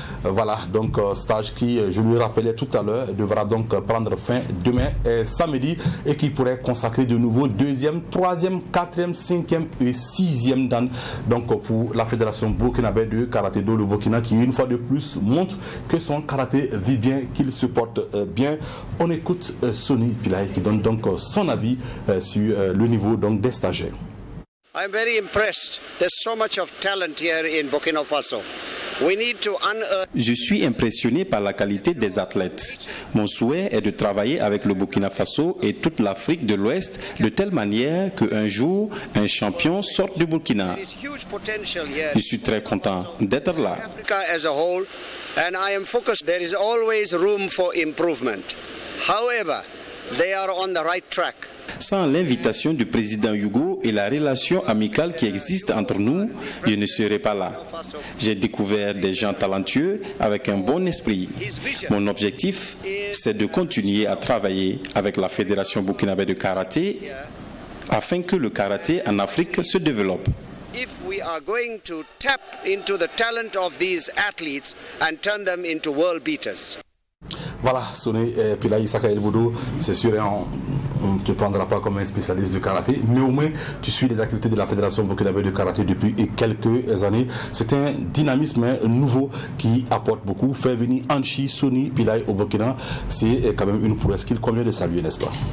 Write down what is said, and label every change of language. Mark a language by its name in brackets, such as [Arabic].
[French] Voilà donc stage qui, je lui rappelais tout à l'heure, devra donc prendre fin demain et samedi et qui pourrait consacrer de nouveau 2e, 3e, 4e, 5e et 6e dan donc pour la Fédération burkinabé de karaté-do, le Burkina qui une fois de plus montre que son karaté vit bien, qu'il se porte bien. On écoute Sony Pillay qui donne donc son avis sur le niveau donc des stagiaires. [English] I'm very impressed. There's so much of talent here in Burkina Faso. We need to unearth. [French] Je suis impressionné par la qualité des athlètes. Mon souhait est de travailler avec le Burkina Faso et toute l'Afrique de l'Ouest de telle manière qu'un jour, un champion sorte du Burkina. Je suis très content d'être là. [English] Africa as a whole, and I am focused. There is always room for improvement. However, they are on the right track. [French] Sans l'invitation du président Hugo et la relation amicale qui existe entre nous, je ne serais pas là. J'ai découvert des gens talentueux avec un bon esprit. Mon objectif, c'est de continuer à travailler avec la Fédération burkinabé de karaté afin que le karaté en Afrique se développe. [English] If we are going to tap into the talent of these athletes and turn them into world beaters. [French] Voilà, Sony Pillay Issaka El Boudou, c'est sûr, on ne te prendra pas comme un spécialiste de karaté, mais au moins tu suis les activités de la Fédération burkinabé de karaté depuis quelques années. C'est un dynamisme nouveau qui apporte beaucoup. Faire venir Anchi Sony Pillay au Burkina, c'est quand même une prouesse qu'il convient de saluer, n'est-ce pas?